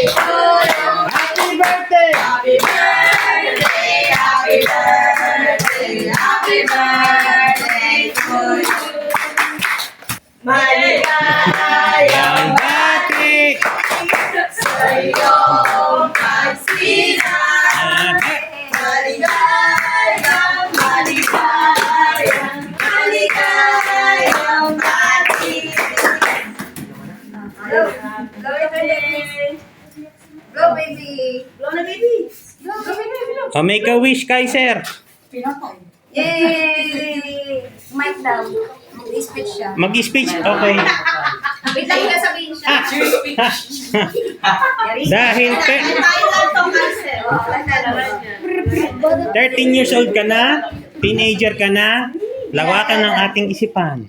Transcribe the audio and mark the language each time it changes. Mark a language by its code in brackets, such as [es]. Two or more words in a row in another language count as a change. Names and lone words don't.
[en] Happy birthday! Happy birthday, happy birthday, happy birthday to you. [tl] Maligayang Bati! sa iyong pagsilang. Maligayang, maligayang, maligayang bati. [en] Go, go baby. Go baby. Go na baby. Go, go baby. Oh, make a wish, Kaiser. [tl] Yay! Mic daw. Mag-speech siya. Mag-speech? Okay. Wait lang ka sabihin siya. Dahil Thailand to kasi. 13 [en] years old [tl] ka na, teenager ka na, lawakan ng ating isipan.